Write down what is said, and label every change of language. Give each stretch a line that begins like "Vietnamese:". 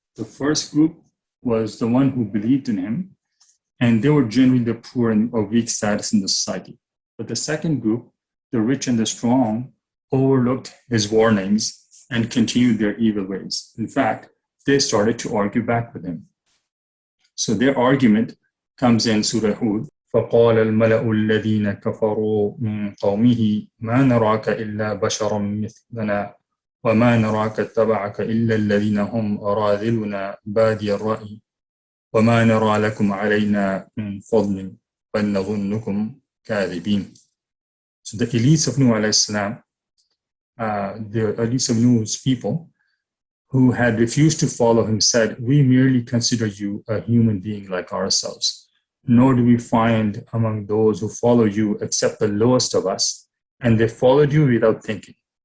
English: The first group was the one who believed in him, and they were generally the poor and of weak status in the society. But the second group, the rich and the strong, overlooked his warnings and continued their evil ways. In fact, they started to argue back with him. So their argument comes in Surah Hud.
Arabic: فقال الملأ الذين كفروا من قومه ما نراك إلا بشرا مثلنا وما نراك اتبعك إلا الذين هم أراذلنا بادي الرأي وما نرى لكم علينا من فضل بل نظنكم كاذبين.
English: So the elites of Nuh alayhi salam, the elites of Nuh's people who had refused to follow him said, we merely consider you a human being like ourselves. Nor do we find among those who follow you except the lowest of us, and they followed you without thinking.